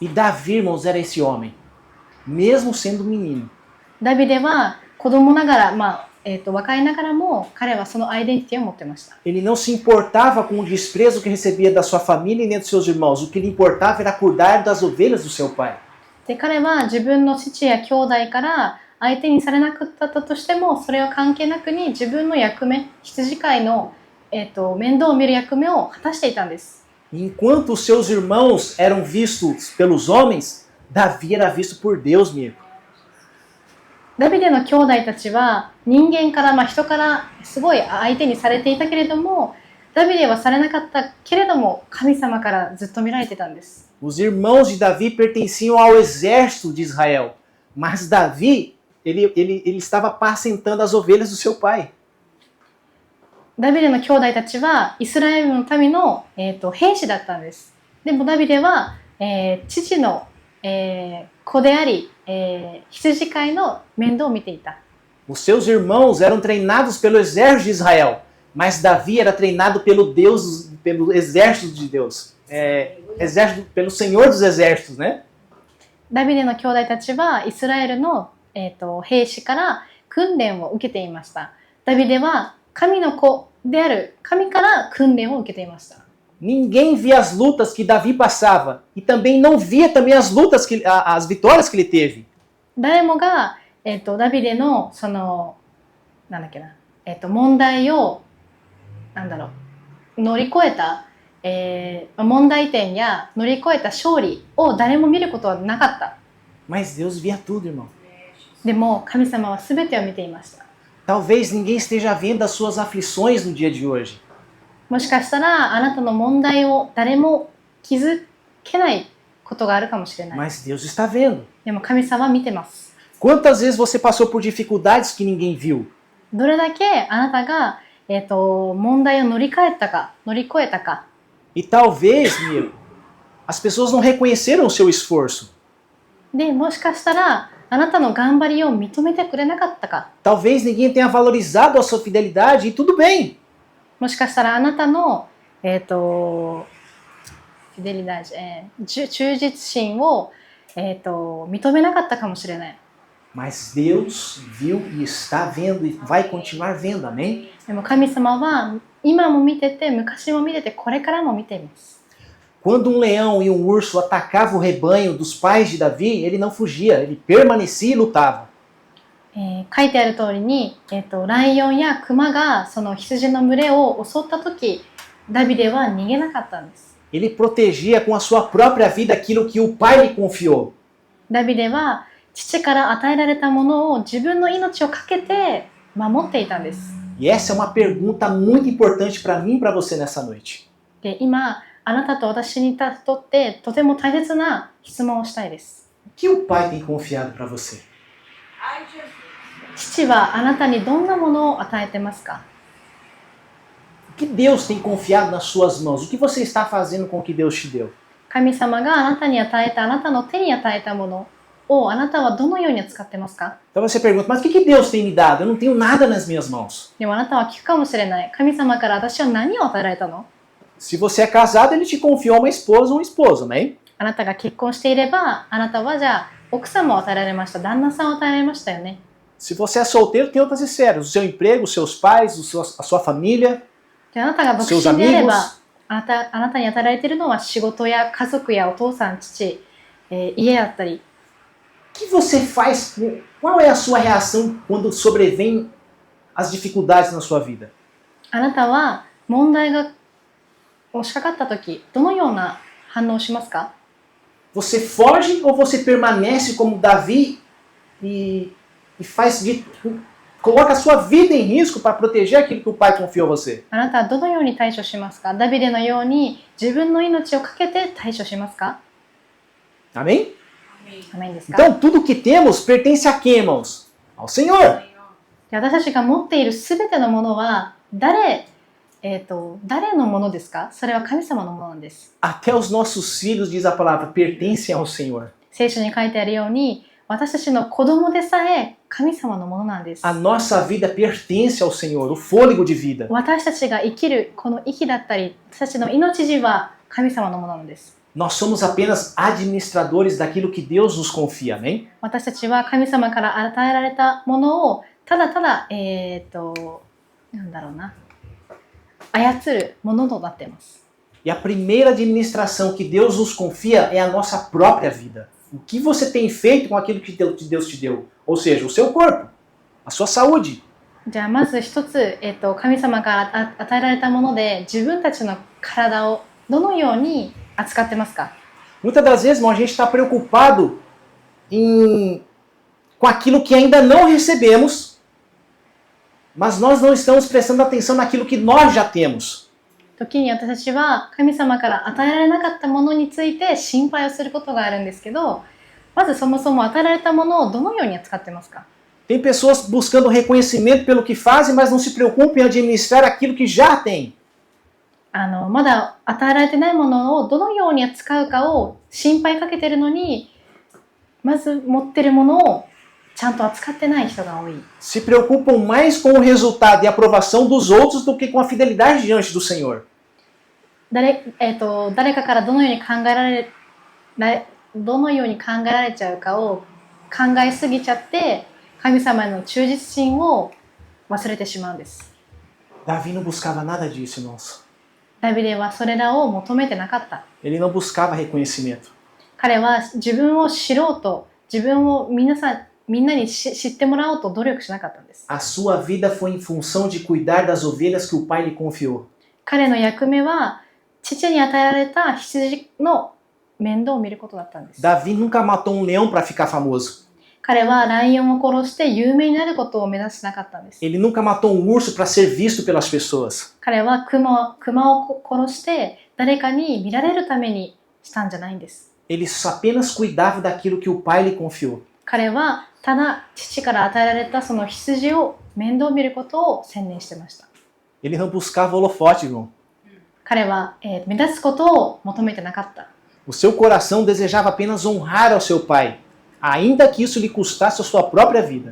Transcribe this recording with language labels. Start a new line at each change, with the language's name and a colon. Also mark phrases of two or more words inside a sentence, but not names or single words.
Portuguese: E Davi, irmãos, era esse homem, mesmo sendo menino.
Japanese: ダビデは子供ながら、若いながらも彼はそのアイデンティティを持ってました。
Portuguese: Ele não se importava com o desprezo que recebia da sua família e nem dos seus irmãos. O que lhe importava era cuidar das ovelhas do seu pai.
Japanese: で彼は自分の父や兄弟から相手にされなかったとしてもそれは関係なくに自分の役目、羊飼いの、面倒を見る役目を果たしていたんです。
Portuguese: Enquanto os seus irmãos eram vistos pelos homens, Davi era visto por Deus mesmo.
Japanese: ダビデの兄弟たちは人間から、人からすごい相手にされていたけれどもダビデはされなかったけれども神様からずっと見られてたんです。
Portuguese: Os irmãos de Davi pertenciam ao exército de Israel, mas Davi, ele estava apacentando as ovelhas do seu pai.
Japanese: ダビデの兄弟たちはイスラエルの民の、兵士だったんです。でもダビデは、父の子であり、羊飼いの面倒を見ていた。
Portuguese: Os seus irmãos eram treinados pelo exército de Israel, mas Davi era treinado pelo exército de Deus. Exército, pelo Senhor dos Exércitos, né?
Japanese: ダビデの兄弟たちはイスラエルの、兵士から訓練を受けていました。ダビデは神の子である神から訓練を受けていました。
Portuguese: Ninguém via as lutas que Davi passava e também não via também as vitórias que ele teve.
Japanese: 誰もが、ダビデのそのなんだっけな、問題を乗り越えた、問題点や乗り越えた勝利を誰も見ることはなかった。
Portuguese: Mas Deus via tudo, irmão.
Japanese: でも神様は全てを見ていました。
Portuguese: Talvez ninguém esteja vendo as suas aflições no dia de hoje.
Japanese: もしかしたらあなたの問題を誰も気づけないことがあるかもしれない。
Portuguese: Mas Deus está vendo.
Japanese: でも神様は見てます。
Portuguese: Quantas vezes você passou por dificuldades que ninguém viu?
Japanese: どれだけあなたが、問題を乗り越えたか。
Portuguese: E talvez, Miro, as pessoas não reconheceram o seu esforço.
Japanese: で、もしかしたらあなたの頑張りを認めてくれなかったか。
Portuguese: Talvez ninguém tenha valorizado a sua fidelidade e tudo bem.
Japanese: もしかしたらあなたの、フィデリダージ、忠実心を、認めなかったかもしれない。
Portuguese: Mas Deus viu e está vendo e vai continuar vendo, amém?
Japanese: でも神様は今も見てて、昔も見てて、これからも見ています。
Portuguese: Quando um leão e um urso atacavam o rebanho dos pais de Davi, ele não fugia, ele permanecia e lutava.
Japanese: 書いてある通りに、ライオンやクマがその羊の群れを襲った時、ダビデは逃げなかったんです。
Portuguese: Ele protegia com a sua própria vida aquilo que o pai lhe confiou.
Japanese: ダビデは父から与えられたものを自分の命をかけて守っていたんです。
Portuguese: E essa é uma pergunta muito importante para mim e para você nessa noite.
Japanese: で、今あなたと私にとってとても大切な質問をしたいです。
Portuguese: O que o pai tem confiado para você?
Japanese: 父はあなたにどんなものを与えてますか？
Portuguese: O que Deus tem confiado nas suas mãos? O que você está fazendo com o que Deus te deu?
Japanese: 神様があなたに与えた、あなたの手に与えたものをあなたはどのように使ってますか？
Portuguese: Então você pergunta, mas o que Deus tem me dado? Eu não tenho nada nas minhas mãos.
Japanese: でもあなたは聞くかもしれない。神様から私は何を与えられたの？
Portuguese: Se você é casado, ele te confiou uma esposa ou um esposo, amém?
Japanese: あなたが結婚していれば、あなたはじゃあ奥様を与えられました。旦那さんを与えられましたよね。
Portuguese: Se você é solteiro, tem outras esferas. O seu emprego, os seus pais, a sua família,
Japanese: であなたが独 seus 身であれ amigos. ば、あなたに与えられているのは仕事や家族やお父さん、父、家だったり。
Portuguese: O que você faz? Qual é a sua reação quando sobrevêm as dificuldades na sua vida?
Japanese: あなたは問題が押しかかったとき、どのような反応をしますか？
Portuguese: Você foge ou você permanece como Davi e coloca a sua vida em risco para proteger aquilo que o pai confiou a você?
Japanese: あなたはどのように対処しますか？ダビデのように自分の命をかけて対処しますか？
Portuguese: Amém?
Japanese: アメンですか？
Portuguese: Então tudo que temos pertence a quem, irmãos? Ao Senhor.
Japanese: で私たちが持っているすべてのものは誰のものですか？それは神様のものなんです。
Portuguese: Até os nossos filhos, diz a palavra, pertencem ao Senhor.
Japanese: 聖書に書いてあるように、私たちの子供でさえ神様のものなんです。
Portuguese: A nossa vida pertence ao Senhor, o fôlego de vida.
Japanese: 私たちが生きるこの息だったり、私たちの命地は神様のものなんです。
Portuguese: Nós somos apenas administradores daquilo que Deus nos confia, amém?
Japanese: 私たちは神様から与えられたものをただただなんだろうな、操るものとなっています。
Portuguese: E a primeira administração que Deus nos confia é a nossa própria vida. O que você tem feito com aquilo que Deus te deu? Ou seja, o seu corpo, a sua saúde.
Japanese: じゃあまず一つ、神様から与えられたもので自分たちの体をどのように扱ってますか？
Portuguese: Muitas das vezes, irmão, a gente está preocupado com aquilo que ainda não recebemos, mas nós não estamos prestando atenção naquilo que nós já temos.
Japanese: 時に私たちは神様から与えられなかったものについて心配をすることがあるんですけど、まずそもそも与えられたものをどのように扱ってますか？
Portuguese: Tem pessoas buscando reconhecimento pelo que fazem, mas não se preocupam em administrar aquilo que já têm.
Japanese: まだ与えられてないものをどのように扱うかを心配かけているのに、 まず持ってるものをちゃんと扱ってない人が多い。
Portuguese: Se preocupam mais com o resultado e aprovação dos outros do que com a fidelidade diante do Senhor.
Japanese: 誰かからどのように考えられちゃうかを考えすぎちゃって、神様への忠実心を忘れてしまうんです。
Portuguese: Davi não buscava nada disso, irmãos.
Japanese: ダビデはそれらを求めてなかった。
Portuguese: Ele não buscava reconhecimento.
Japanese: 彼は自分を知ろうと、自分をみんなに知ってもらおうと努力しなかったんです。
Portuguese: A sua vida foi em função de cuidar das ovelhas que o pai lhe confiou.
Japanese: 彼の役目は父に与えられた羊の面倒を見ることだったんです。
Portuguese: Davi nunca matou um leão para ficar famoso.
Japanese: 彼はライオンを殺して有名になることを目指してなかったんです。
Portuguese: Ele nunca matou um urso para ser visto pelas pessoas.
Japanese: 彼は熊を殺して誰かに見られるためにしたんじゃないんです。
Portuguese: Ele apenas cuidava daquilo que o pai lhe confiou.
Japanese: 彼はただ父から与えられたその羊を面倒見ることを専念してました。
Portuguese: Ele não buscava holofote, irmão.
Japanese: 彼は、目立つことを求めてなかった。
Portuguese: O seu coração desejava apenas honrar ao seu pai, ainda que isso lhe custasse a sua própria vida.